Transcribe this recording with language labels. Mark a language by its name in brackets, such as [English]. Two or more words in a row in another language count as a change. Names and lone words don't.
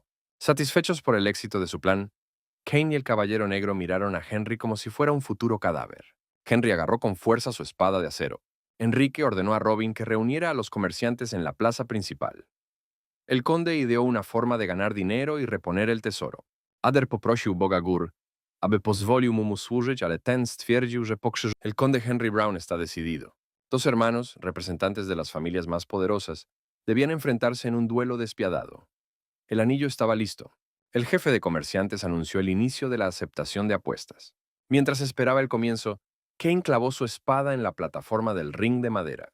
[Spanish] Satisfechos por el éxito de su plan, Kane y el Caballero Negro miraron a Henry como si fuera un futuro cadáver. Henry agarró con fuerza su espada de acero. Enrique ordenó a Robin que reuniera a los comerciantes en la plaza principal. El conde ideó una forma de ganar dinero y reponer el tesoro. [Polish] Ader poprosił Boga Gór, aby pozwolił mu służyć, ale ten stwierdził, że pokrzyż... [Spanish] El conde Henry Brown está decidido. Dos hermanos, representantes de las familias más poderosas, debían enfrentarse en un duelo despiadado. El anillo estaba listo. El jefe de comerciantes anunció el inicio de la aceptación de apuestas. Mientras esperaba el comienzo, Kane clavó su espada en la plataforma del ring de madera.